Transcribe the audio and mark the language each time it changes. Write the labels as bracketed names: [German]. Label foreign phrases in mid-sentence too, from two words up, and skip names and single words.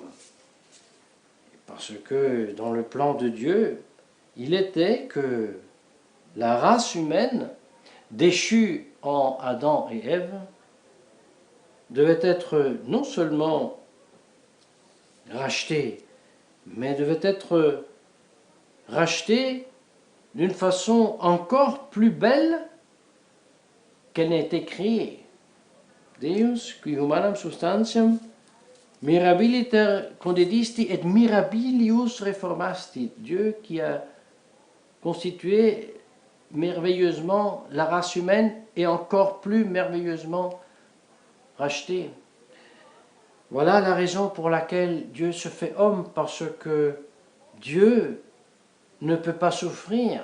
[French] Parce que dans le plan de Dieu, il était que la race humaine, déchue en Adam et Ève, devait être non seulement rachetée, mais devait être rachetée d'une façon encore plus belle qu'elle n'a été créée. [Latin] Deus, qui humanam substantiam mirabiliter condedisti et mirabilius reformasti. [French] Dieu qui a constitué merveilleusement la race humaine et encore plus merveilleusement rachetée. Voilà la raison pour laquelle Dieu se fait homme, parce que Dieu ne peut pas souffrir.